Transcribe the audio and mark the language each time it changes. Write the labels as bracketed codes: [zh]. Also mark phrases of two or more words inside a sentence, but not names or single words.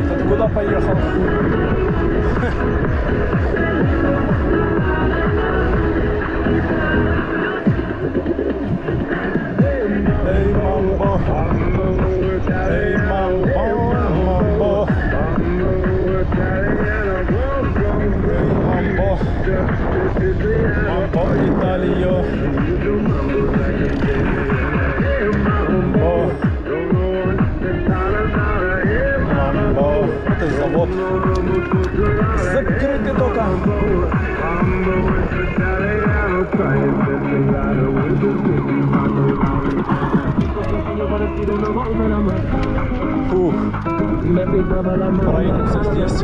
[ru] куда поехал. Эй, мамбо, эй, мамбо, мамбо, эй, мамбо, мамбо, Италио, мамбо, мамбо, это завод, закрытый только. Фух, проедемся здесь.